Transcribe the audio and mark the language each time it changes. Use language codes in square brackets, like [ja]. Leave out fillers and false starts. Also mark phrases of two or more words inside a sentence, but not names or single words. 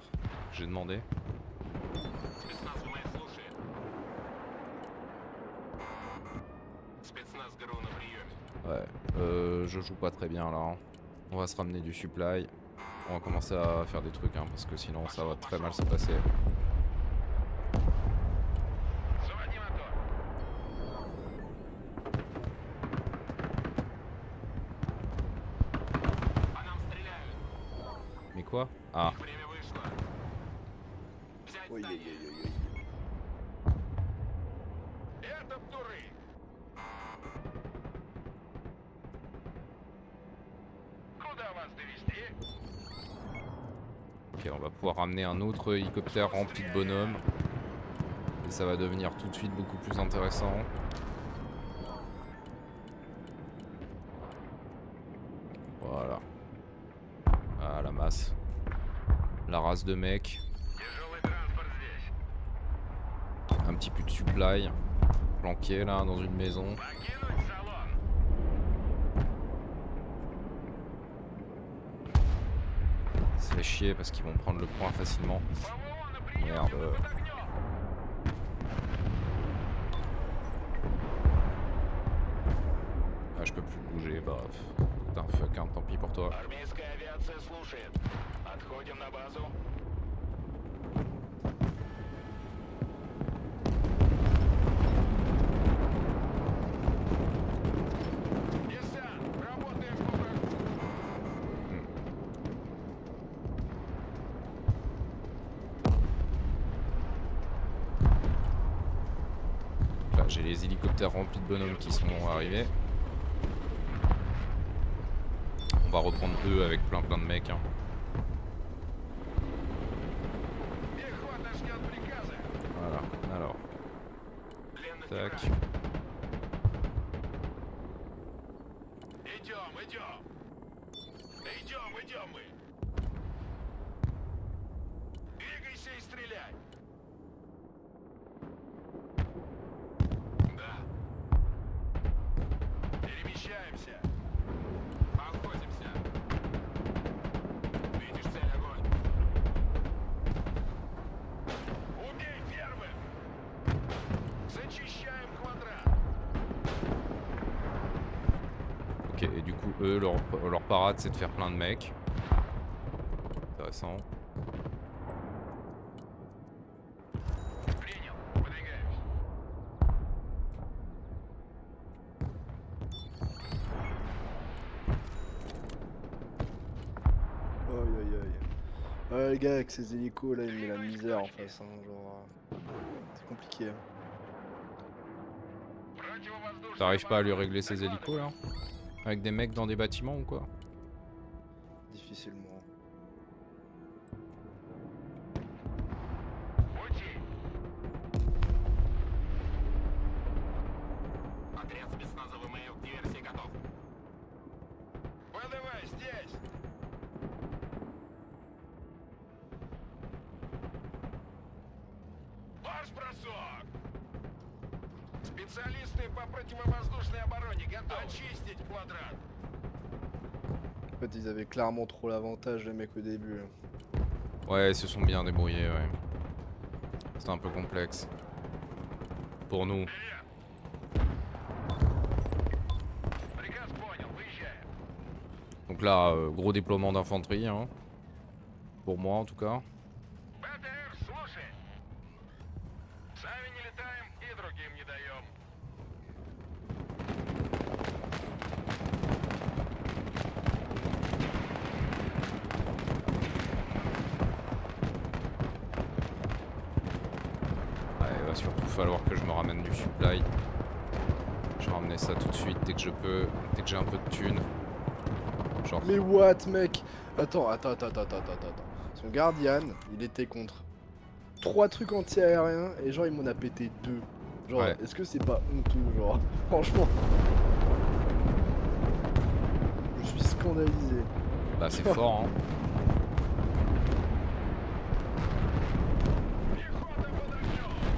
[fr] J'ai demandé. [ru] Спецназ ВМФ слушает. Спецназ ГРУ на приеме. [fr] Ouais. Je joue pas très bien là. Hein. On va se ramener du supply. On va commencer à faire des trucs hein, parce que sinon ça va très mal se passer. [ru] Заводи мотор. По нам стреляют. [fr] Mais quoi? Ah. [ru] Их время вышло. Взять Ой, ой, здание. ой, ой, ой. Это туры. Куда вас довести? [fr] Ok, on va pouvoir ramener un autre hélicoptère rempli de bonhommes. Et ça va devenir tout de suite beaucoup plus intéressant. Voilà. Ah, la masse. La race de mecs. [ru] Тяжелый транспорт здесь. [fr] Un petit peu de supply. Planqué là dans une maison. [ru] Покинуть салон. [fr] Ça fait chier parce qu'ils vont prendre le point facilement. [ru] ПВО на приеме [fr] Merde. [ru] под огнем. [fr] Ah, je peux plus bouger, bah. Putain, fuck, hein, tant pis pour toi. [ru] Армейская авиация слушает. Отходим на базу. Десант, работаем по врагу. [fr] Là, j'ai les hélicoptères remplis de bonhommes qui sont arrivés. On va reprendre eux avec plein de mecs. Hein. [ru] Пехота ждет приказа. [fr] Voilà, alors, [ru] Пленных [fr] tac. [ru] не брать. Идем, идем. Идем мы. Двигайся и стреляй. Да. Перемещаемся. Охотимся. Видишь цель, огонь. Убей первым. Зачищаем квадрат. [fr] Ok, et du coup, eux, leur parade, c'est de faire plein de mecs. Intéressant. [ru] Принял. Выдвигаемся. [fr] Aïe aïe aïe. Ouais, le gars avec ses hélicos là, il met la misère en face. Hein, genre, c'est compliqué. Hein. [ru] Противовоздушная [fr] T'arrives pas à lui [ru] оборона. [fr] régler ses hélicos là? Avec des mecs dans des bâtiments ou quoi? Difficilement. [ru] Пути. Отряд спецназа ВМФ к диверсии готов. ВДВ здесь. Марш-бросок. Специалисты по противовоздушной обороне готовы. Очистить квадрат. [fr] En fait, ils avaient clairement trop l'avantage, les mecs, au début. Hein. Ouais, ils se sont bien débrouillés, ouais. C'est un peu complexe. Pour nous. [ru] Вперед. Приказ понял, выезжаем. [fr] Donc là, gros déploiement d'infanterie, hein. Pour moi en tout cas. [ru] БТР, слушай. Сами не летаем и другим не даем. [fr] Ouais, il va surtout falloir que je me ramène du supply. Je vais ramener ça tout de suite dès que je peux, dès que j'ai un peu de thunes. Genre, Mais what, mec? Attends. Son Guardian, il était contre 3 trucs anti-aériens et genre il m'en a pété 2. Genre, Ouais. est-ce que c'est pas honteux, genre? Franchement. Je suis scandalisé. bah c'est fort, hein. [ru] Пехота под огнем.